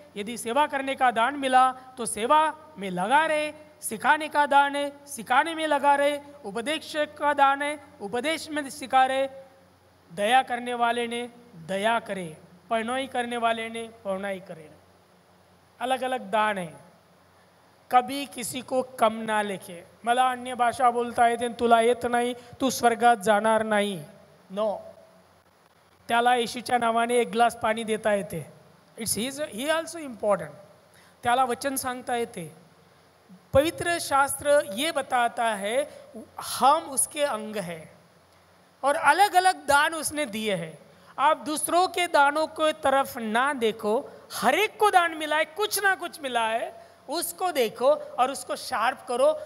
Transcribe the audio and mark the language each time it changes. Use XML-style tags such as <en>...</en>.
<hi>यदि सेवा करने का दान मिला तो सेवा में लगा रहे, सिखाने का दान है सिखाने में लगा रहे, उपदेश का दान है उपदेश में सिखा रहे, दया करने वाले ने दया करे, पढ़नाई करने वाले ने पढ़नाई करे. अलग अलग दान है. कभी किसी को कम ना लेखे.</hi> <mr>मला अन्य भाषा बोलता येते, तुला येत नाही, तू स्वर्गात जाणार नाही. नो, त्याला येशूच्या नावाने एक ग्लास पाणी देता येते.</mr> <en>ही also important.</en> <mr>त्याला वचन सांगता येते.</mr> <hi>पवित्र शास्त्र ये बताता है हम उसके अंग हैं और अलग अलग दान उसने दिए हैं. आप दूसरों के दानों को तरफ ना देखो, हर एक को दान मिला है, कुछ ना कुछ मिला है, उसको देखो और उसको शार्प करो.</hi>